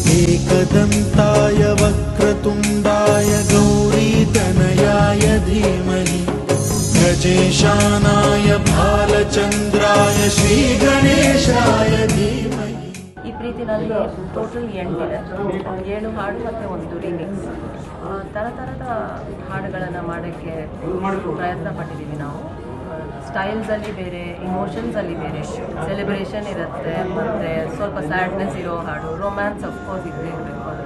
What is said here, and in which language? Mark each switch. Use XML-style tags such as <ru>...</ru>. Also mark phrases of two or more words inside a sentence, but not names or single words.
<sa>एकदन्ताय वक्रतुण्डाय गौरीतनयाय धीमहि गजेशानाय भालचन्द्राय श्रीगणेशाय धीमहि।</sa> <kn>ಈ ಪ್ರೀತಿನಲ್ಲಿ ಟೋಟಲ್ 8 ಇದೆ, 7 ಹಾಡು ಮತ್ತು ಒಂದು ರಿಮಿಕ್ಸ್. ಥರದ ಹಾಡುಗಳನ್ನು ಮಾಡೋಕ್ಕೆ ಪ್ರಯತ್ನ ಪಟ್ಟಿದ್ದೀವಿ ನಾವು. ಸ್ಟೈಲ್ಸಲ್ಲಿ ಬೇರೆ, ಇಮೋಷನ್ಸಲ್ಲಿ ಬೇರೆ, ಸೆಲೆಬ್ರೇಷನ್ ಇರುತ್ತೆ, ಮತ್ತು ಸ್ವಲ್ಪ ಸ್ಯಾಡ್ನೆಸ್ ಇರೋ ಹಾಡು,</kn> <en>romance of course</en> <kn>ಇದ್ದೇ ಇರಬೇಕು</kn>